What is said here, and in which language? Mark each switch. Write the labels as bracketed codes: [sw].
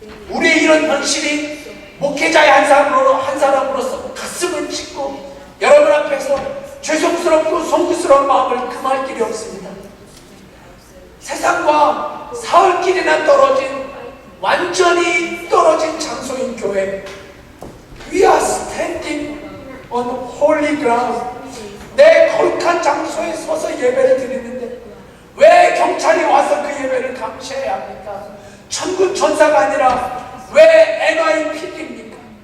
[ko] 우리의 이런 현실이 목회자의 한 사람으로서 가슴을 찢고 여러분 앞에서 죄송스럽고 송구스러운 마음을 금할 길이 없습니다. 세상과 사흘길이나 완전히 떨어진 장소인 교회. [en] We are standing on holy ground. [ko] 내 거룩한 장소에 서서 예배를 드리는데 왜 경찰이 와서 그 예배를 감시해야 합니까? 천군 천사가 아니라 왜 NYPD입니까?